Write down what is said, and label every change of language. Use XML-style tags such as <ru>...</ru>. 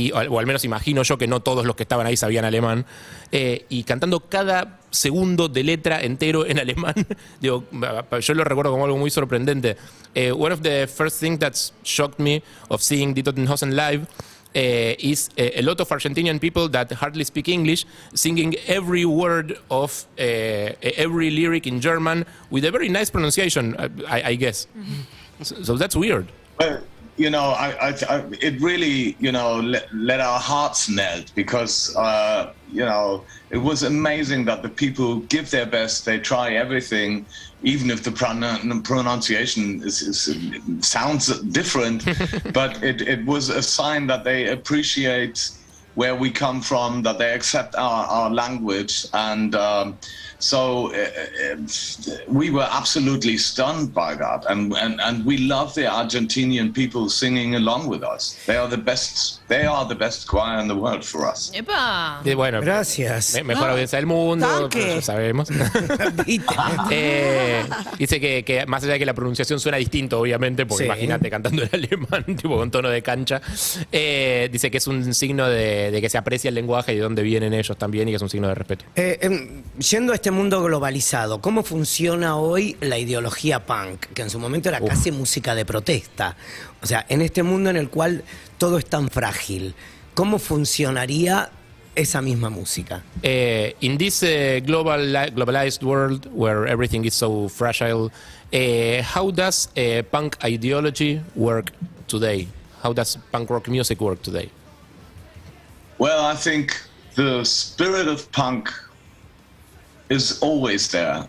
<es>O al menos imagino yo que no todos los que estaban ahí sabían alemán. Y cantando cada segundo de letra entero en alemán. Digo, yo lo recuerdo como algo muy sorprendente.</es> <en>One of the first things that shocked me of seeing Die Toten Hosen live is a lot of Argentinian people that hardly speak English singing every word of every lyric in German with a very nice pronunciation, I guess. So that's weird. Well, you know, it really, you know, let our hearts melt because, you know, it was amazing that the people give their best, they try everything, even if the pronunciation sounds different, but it was a sign that they appreciate where we come from, that they accept our language, and so we were absolutely stunned by that, and we love the Argentinian people singing along with us. They are the best choir in the world for us.</en> <es>¡Epa! Bueno, gracias. Mejor audiencia del mundo, ya sabemos. Dice que más allá de que la pronunciación suena distinto, obviamente, porque imagínate cantando en alemán, tipo con tono de cancha, dice que es un signo de que se aprecia el lenguaje y de dónde vienen ellos también, y que es un signo de respeto. Yendo a este mundo globalizado, ¿cómo funciona hoy la ideología punk? Que en su momento era casi música de protesta. O sea, en este mundo en el cual todo es tan frágil, ¿cómo funcionaría esa misma música?</es> <en>In this globalized world where everything is so fragile, how does punk ideology work today? How does punk rock music work today? Well, I think the spirit of punk is always there.</en>